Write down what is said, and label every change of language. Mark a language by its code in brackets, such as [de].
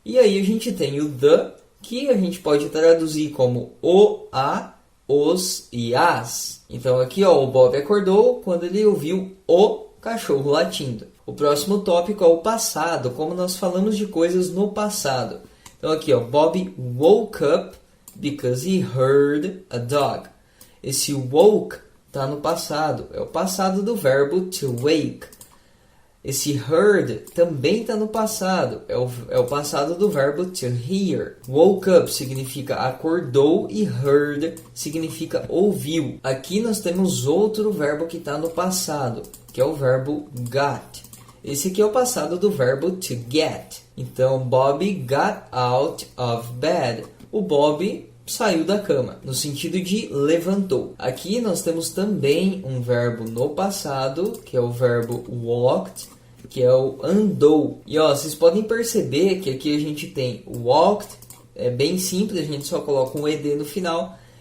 [pt] E aí a gente tem o the, que a gente pode traduzir como o, a, os e as. Então aqui o Bob acordou quando ele ouviu o cachorro latindo. O próximo tópico é o passado, como nós falamos de coisas no passado. Então aqui, [en] Bobby woke up because he heard a dog. [pt] Esse woke está no passado, é o passado do verbo to wake. Esse heard também está no passado, é o passado do verbo to hear. Woke up significa acordou e heard significa ouviu. Aqui nós temos outro verbo que está no passado, que é o verbo got. Esse aqui é o passado do verbo to get. Então, [en] Bobby got out of bed. [pt] O Bob saiu da cama, no sentido de levantou. Aqui nós temos também um verbo no passado, que é o verbo walked, que é o andou. E vocês podem perceber que aqui a gente tem walked, é bem simples, a gente só coloca um ed no final.